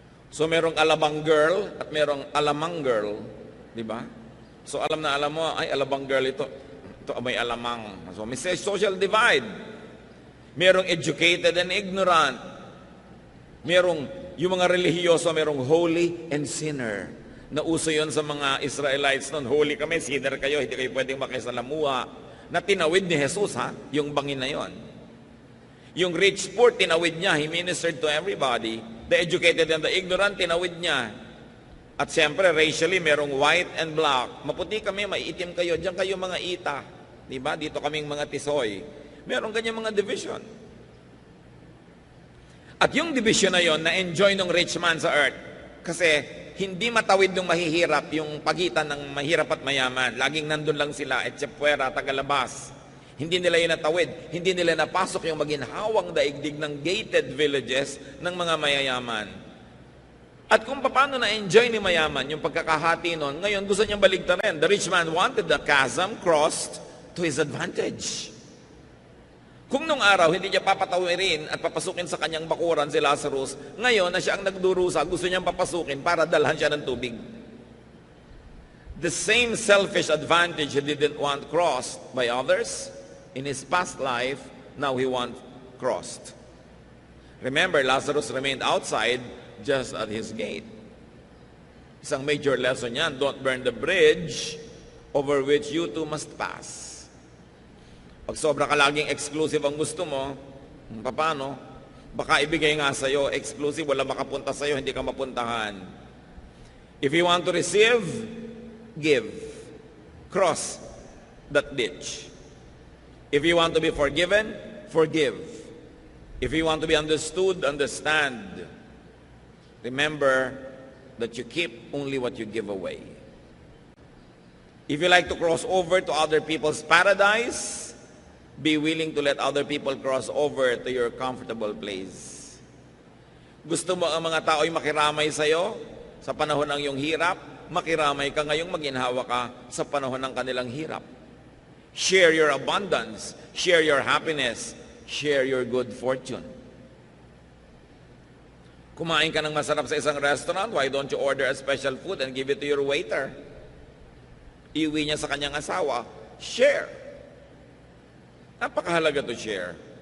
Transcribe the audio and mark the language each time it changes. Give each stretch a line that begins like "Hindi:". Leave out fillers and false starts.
Filipino: So merong alabang girl at merong alamang girl, di ba? So alam na alam mo, ay alabang girl ito may alamang. So may
English: social divide.
Filipino: Merong
English: educated and ignorant.
Filipino: Merong, yung mga relihiyoso, merong
English: holy and sinner.
Filipino: Nauso yon sa mga Israelites noon. Holy kami, sinner kayo, hindi kayo pwedeng makisalamuha. Na tinawid ni Jesus, ha? Yung bangin na yon. Yung rich poor, tinawid niya.
English: He ministered to everybody. The educated and the ignorant,
Filipino: tinawid niya. At siyempre,
English: racially,
Filipino: merong
English: white and black.
Filipino: Maputi kami, maiitim kayo. Diyan kayo mga ita. Diba? Dito kaming mga tisoy. Meron ganyan mga division. At yung division na yon, na-enjoy ng rich man sa earth. Kasi hindi matawid ng mahihirap yung pagitan ng mahirap at mayaman. Laging nandun lang sila, etsepuera, tagalabas. Hindi nila yun natawid. Hindi nila napasok yung maginhawang daigdig ng gated villages ng mga mayayaman. At kung paano na-enjoy ni mayaman yung pagkakahati nun, ngayon gusto niyang baligtarin.
English: The rich man wanted the chasm crossed to his advantage.
Filipino: Kung nung araw, hindi niya papatawirin at papasukin sa kanyang bakuran si Lazarus, ngayon na siya ang nagdurusa, gusto niyang papasukin para dalhan siya ng tubig.
English: The same selfish advantage he didn't want crossed by others in his past life, now he wants crossed. Remember, Lazarus remained outside just at his gate.
Filipino: Isang
English: major lesson
Filipino: yan,
English: don't burn the bridge over which you too must pass.
Filipino: Pag sobra ka laging exclusive ang gusto mo, paano? Baka ibigay nga sa'yo, exclusive, wala makapunta sa'yo, hindi ka mapuntahan.
English: If you want to receive, give. Cross that ditch. If you want to be forgiven, forgive. If you want to be understood, understand. Remember that you keep only what you give away. If you like to cross over to other people's paradise, Be willing to let other people cross over to your comfortable place.
Filipino: Gusto mo ang mga tao'y makiramay sa'yo sa panahon ng iyong hirap, makiramay ka ngayong maginhawa ka sa panahon ng kanilang hirap.
English: Share your abundance, share your happiness, share your good fortune.
Filipino: Kumain ka ng masarap sa isang restaurant,
English: why don't you order a special food and give it to your waiter?
Filipino: Iuwi niya sa kanyang asawa, share. Napakahalaga
English: to share.